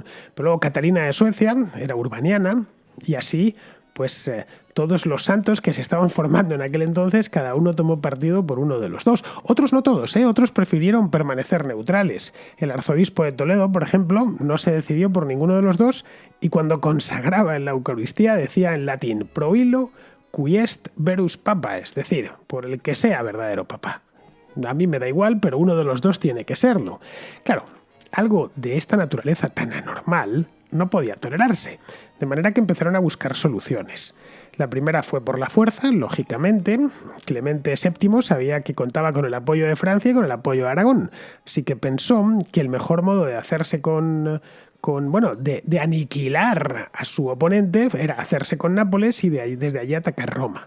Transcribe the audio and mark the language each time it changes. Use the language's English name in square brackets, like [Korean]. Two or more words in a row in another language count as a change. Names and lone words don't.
[Spanish] Pero luego Catalina de Suecia era urbaniana y así pues todos los santos que se estaban formando en aquel entonces, cada uno tomó partido por uno de los dos. Otros no todos, otros prefirieron permanecer neutrales. El arzobispo de Toledo, por ejemplo, no se decidió por ninguno de los dos y cuando consagraba en la Eucaristía decía en latín [Latin] pro illo qui est verus papa, [Spanish] es decir, por el que sea verdadero papa. A mí me da igual, pero uno de los dos tiene que serlo. Claro, algo de esta naturaleza tan anormal no podía tolerarse, de manera que empezaron a buscar soluciones. La primera fue por la fuerza, lógicamente. Clemente VII sabía que contaba con el apoyo de Francia y con el apoyo de Aragón, así que pensó que el mejor modo de hacerse de aniquilar a su oponente era hacerse con Nápoles y desde allí atacar Roma.